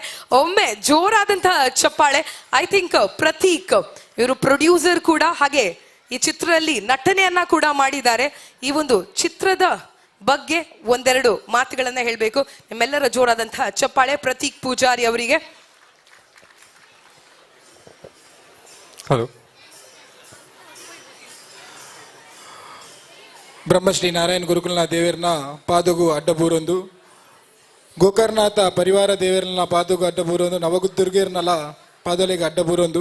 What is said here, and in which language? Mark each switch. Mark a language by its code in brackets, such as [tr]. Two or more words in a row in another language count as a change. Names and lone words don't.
[kn] ಒಮ್ಮೆ ಜೋರಾದಂತಹ ಚಪ್ಪಾಳೆ. [en] I think [kn] ಪ್ರತೀಕ್ ಇವರು ಪ್ರೊಡ್ಯೂಸರ್ ಕೂಡ, ಹಾಗೆ ಈ ಚಿತ್ರದಲ್ಲಿ ನಟನೆಯನ್ನ ಕೂಡ ಮಾಡಿದ್ದಾರೆ. ಈ ಒಂದು ಚಿತ್ರದ ಬಗ್ಗೆ ಒಂದೆರಡು ಮಾತುಗಳನ್ನ ಹೇಳಬೇಕು. ನಿಮ್ಮೆಲ್ಲರ ಜೋರಾದಂತಹ ಚಪ್ಪಾಳೆ ಪ್ರತೀಕ್ ಪೂಜಾರಿ ಅವರಿಗೆ. [tcy] ಹಲೋ, ಬ್ರಹ್ಮಶ್ರೀ ನಾರಾಯಣ ಗುರುಕುಲನಾಥ ದೇವರನ ಪಾದಗು ಅಡ್ಡಬೂರೊಂದು, ಗೋಕರ್ನಾಥ ಪರಿವಾರ ದೇವರನ ಪಾದಗು ಅಡ್ಡಬೂರೊಂದು, ನವಗುದ್ದುರ್ಗೇರ್ನಲ ಪಾದಲೆಗೆ ಅಡ್ಡಬೂರೊಂದು.